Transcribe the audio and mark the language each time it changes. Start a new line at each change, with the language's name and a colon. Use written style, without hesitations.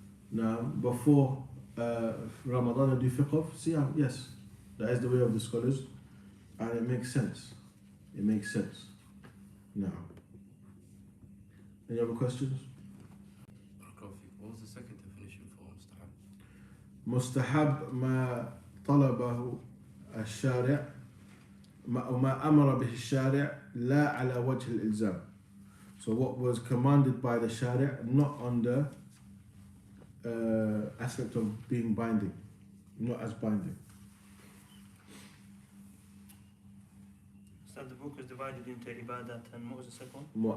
English: Now, before Ramadan, they do fiqh of Siyam. Yes, that is the way of the scholars, and it makes sense. It makes sense. Now, any other questions? What was the second definition for mustahab?
Arabic: مستحب ما طلبه الشارع ما أمر به الشارع لا على وجه الإلزام.
English: So what was commanded by the Shari', not on the aspect of being binding, not as binding. So the book is divided into ibadat, and what was the second one?